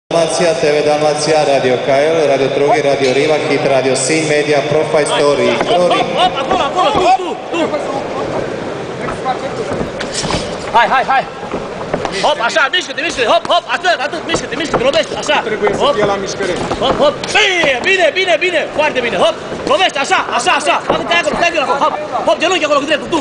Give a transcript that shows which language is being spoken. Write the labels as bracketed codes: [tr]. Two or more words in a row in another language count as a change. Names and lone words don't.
[ro] Dalmația, TV Dalmația, Radio Cael, Radio Trughi, Radio Riva, Hit Radio Sin, Media, Profile Story, Glory. Hop, acolo, tu! Hai! Hop, așa, mișcă-te, hop, atât, mișcă-te, lovește, așa. Trebuie să fie la mișcare. Hop, bine, foarte bine, hop, lovește, așa, bagă-te acolo, hop, genunchi acolo cu dreptul, tu.